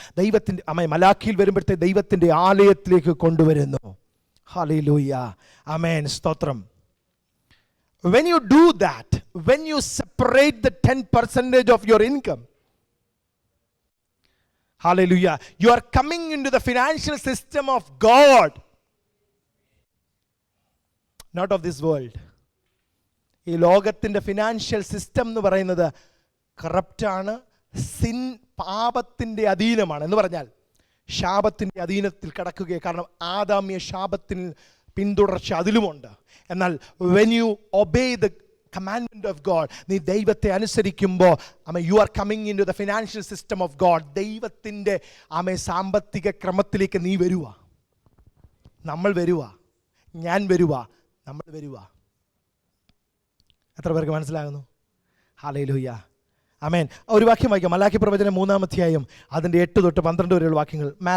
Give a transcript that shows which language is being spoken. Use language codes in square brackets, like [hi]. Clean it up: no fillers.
[ml] ദൈവത്തിൻ്റെ മലാഖിയിൽ വരുമ്പോഴത്തെ ദൈവത്തിൻ്റെ ആലയത്തിലേക്ക് കൊണ്ടുവരുന്നു. ഹല്ലേലൂയ, ആമേൻ, സ്തോത്രം. [en] When you do that, when you separate the 10% of your income, hallelujah, you are coming into the financial system of God, not of this world. [ml] ഈ ലോകത്തിൻ്റെ financial system എന്ന് പറയുന്നത് കറപ്റ്റാണ്, sin, പാപത്തിൻ്റെ അധീനമാണ്. എന്ന് പറഞ്ഞാൽ ശാപത്തിൻ്റെ അധീനത്തിൽ കിടക്കുകയെ. കാരണം ആദാമ്യ ശാപത്തിന് പിന്തുടർച്ച അതിലുമുണ്ട്. [en] എന്നാൽ when you obey the commandment of God, [ml] നീ ദൈവത്തെ അനുസരിക്കുമ്പോൾ [en] you are coming into the financial system of God. [ml] ദൈവത്തിൻ്റെ സാമ്പത്തിക ക്രമത്തിലേക്ക് നീ വരുക, നമ്മൾ വരുക, ഞാൻ വരുക, നമ്മൾ വരുക. എത്ര പേർക്ക് മനസ്സിലാകുന്നു? ഹല്ലേലൂയ, ആമേൻ. ഒരു വാക്യം വായിക്കാം, മലാക്കി പ്രവചനം 3-ാം അധ്യായം അതിൻ്റെ 8 തൊട്ട് 12 വരെയുള്ള വാക്യങ്ങൾ.